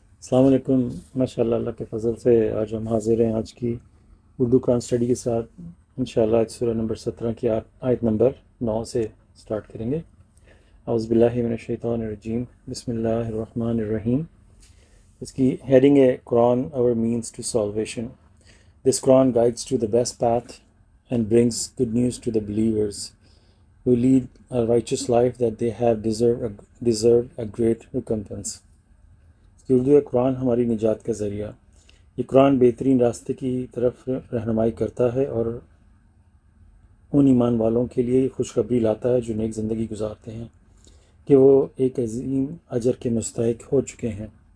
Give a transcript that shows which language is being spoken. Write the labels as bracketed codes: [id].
[ur] السلام علیکم۔ ماشاء اللہ، اللہ کے فضل سے آج ہم حاضر ہیں آج کی اردو قرآن اسٹڈی کے ساتھ۔ انشاءاللہ آج سورہ نمبر 17 کی آیت نمبر 9 سے سٹارٹ کریں گے۔ [ar] اعوذ باللہ من الشیطان الرجیم، بسم اللہ الرحمن الرحیم۔ [ur] اس کی ہیڈنگ ہے قرآن [en] our means to salvation. This Quran guides to the best path and brings good news to the believers who lead a righteous life that they have deserved a great recompense. [ur] کہ اردو ہے قرآن ہماری نجات کا ذریعہ۔ یہ قرآن بہترین راستے کی طرف رہنمائی کرتا ہے اور ان ایمان والوں کے لیے خوشخبری لاتا ہے جو نیک زندگی گزارتے ہیں کہ وہ ایک عظیم اجر کے مستحق ہو چکے ہیں۔